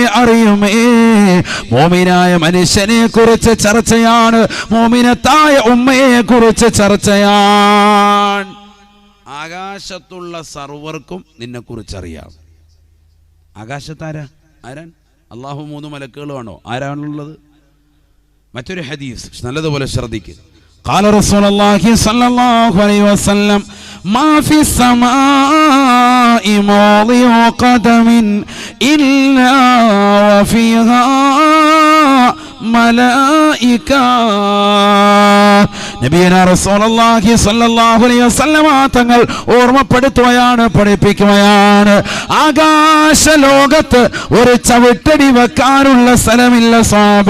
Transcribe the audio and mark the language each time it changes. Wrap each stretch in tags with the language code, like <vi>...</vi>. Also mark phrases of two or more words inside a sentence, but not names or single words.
<ml>മോമിനായ മനുഷ്യനെ കുറിച്ച് ചർച്ചയാണ്, മോമിനത്തായ ഉമ്മയെ കുറിച്ച് ചർച്ചയാണ്. ആകാശത്തുള്ള സർവർക്കും നിന്നെ കുറിച്ചറിയാം. ആകാശത്താരാ? ആരാൻ? അള്ളാഹു 3 മലക്കുകളുമാണോ? ആരാണുള്ളത്? മറ്റൊരു ഹദീസ് നല്ലതുപോലെ ശ്രദ്ധിക്കുക.</ml> <ar>قال رسول الله صلى الله عليه وسلم ما في السماء موضع قدم إلا وفيها മലായിക. نبينا رسول الله صلى الله عليه وسلم</ar> <ml>തങ്ങൾ ഓർമ്മപ്പെടുത്തുകയാണ്, പഠിപ്പിക്കുകയാണ്, ആകാശ ലോകത്ത് ഒരു ചവിട്ടടി വെക്കാനുള്ള സ്ഥലമില്ല സ്വഹാബാ.</ml>